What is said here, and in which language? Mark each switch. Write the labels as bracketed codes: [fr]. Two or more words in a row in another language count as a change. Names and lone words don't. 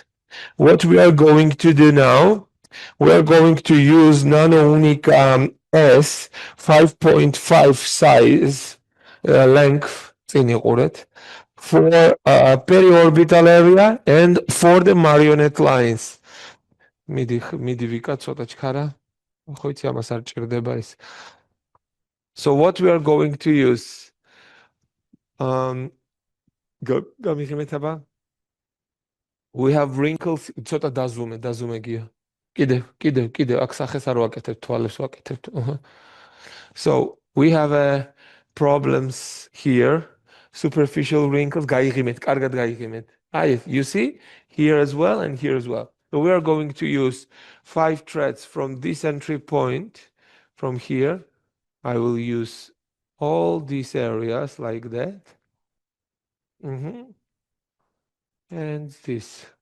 [en] What we are going to do now, we are going to use Nano Uniqa S 5.5 size length for periorbital area and for the marionette lines. So what we are going to use, we have wrinkles, [ka] ცოტა დაზუმე გია. კიდევ, აქ სახეს არ ვაკეთებ, თვალებს ვაკეთებ. [en] So we have problems here, superficial wrinkles, [ka] გაიღიმეთ, კარგად გაიღიმეთ. [en] You see, here as well and here as well. So we are going to use 5 threads from this entry point, from here. I will use all these areas like that. And this.